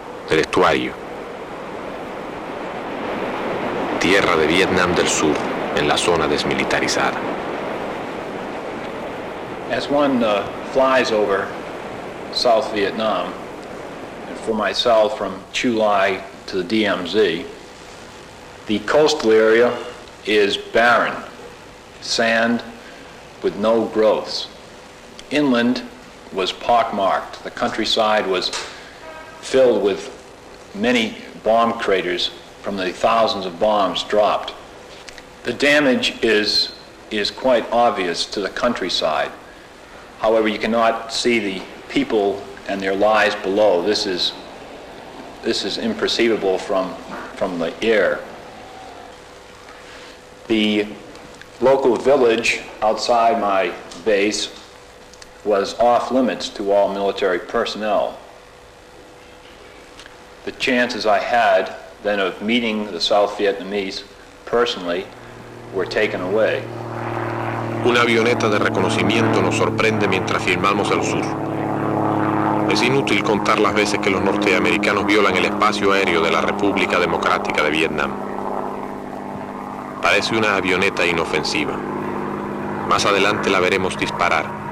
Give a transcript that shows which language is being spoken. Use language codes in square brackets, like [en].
[es] el estuario. Tierra de Vietnam del Sur, en la zona desmilitarizada. [en] As one flies over South Vietnam, and for myself from Chu Lai to the DMZ, the coastal area is barren, sand with no growths. Inland was pockmarked. The countryside was filled with many bomb craters from the thousands of bombs dropped. The damage is quite obvious to the countryside. However, you cannot see the people and their lives below. This is imperceivable from the air. The local village outside my base was off limits to all military personnel. The chances I had then of meeting the South Vietnamese personally were taken away. [es] Una avioneta de reconocimiento nos sorprende mientras filmamos el sur. Es inútil contar las veces que los norteamericanos violan el espacio aéreo de la República Democrática de Vietnam. Parece una avioneta inofensiva. Más adelante la veremos disparar.